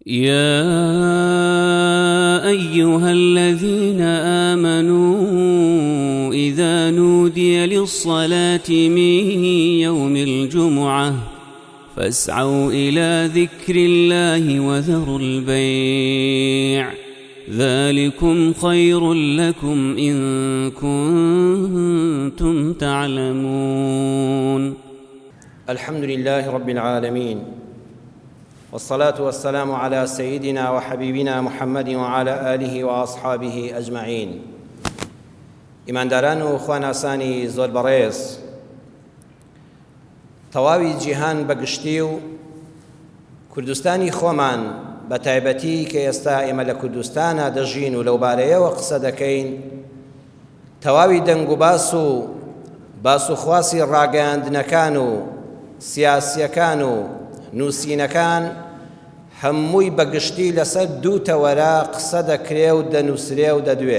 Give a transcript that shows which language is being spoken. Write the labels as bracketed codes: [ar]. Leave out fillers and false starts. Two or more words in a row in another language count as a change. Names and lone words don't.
[ar] يا أيها الذين آمنوا إذا نودي للصلاة من يوم الجمعة فاسعوا إلى ذكر الله وذروا البيع ذلكم خير لكم إن كنتم تعلمون. الحمد لله رب العالمين، والصلاة والسلام على سيدنا وحبيبنا محمد وعلى آله وأصحابه أجمعين. [ckb] إمان داران وخواناساني زۆر بەڕێز، تەواوی جیهان بەگشتی و کوردستانی خۆمان بە تایبەتی کە ئێستا ئێمە لە کوردستانە دەژین و لەو بارەیەوە قسە دەکەین، تەواوی دەنگ و باس و خواسی ڕاگەیاندنەکان و سیاسیەکان و نووسینەکان هەمووی بەگشتی لەسەر دوو تەوەرە قسە دەکرێ و دەنووسرێ و دەدوێ.